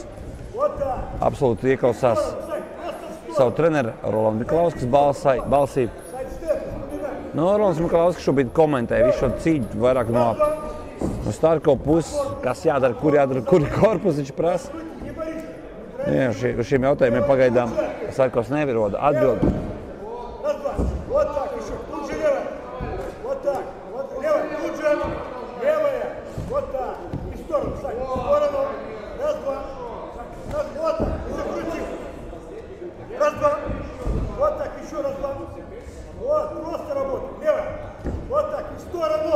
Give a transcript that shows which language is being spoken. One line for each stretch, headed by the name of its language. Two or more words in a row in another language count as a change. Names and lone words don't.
Latvian: Absolūti ieklausās savu treneru Rolandu Mikalauskas balsī. Rolands Mikalauskas šobrīd komentē visu šo cīņu vairāk no Starkova puses, kas jādara, kur korpusu viņš prasa. Jā, uz šiem jautājumiem pagaidām Sarkovs neviroda atbild.
Russian: Раз, два. Вот так еще. Тут же левая. Вот так. Вот левая. Тут же левая. Вот так. И в сторону. Сань. В сторону. Раз, два. Раз, вот так. И закрутил. Раз, два. Вот так. Еще раз, два. Вот. Просто работа. Левая. Вот так. И в сторону.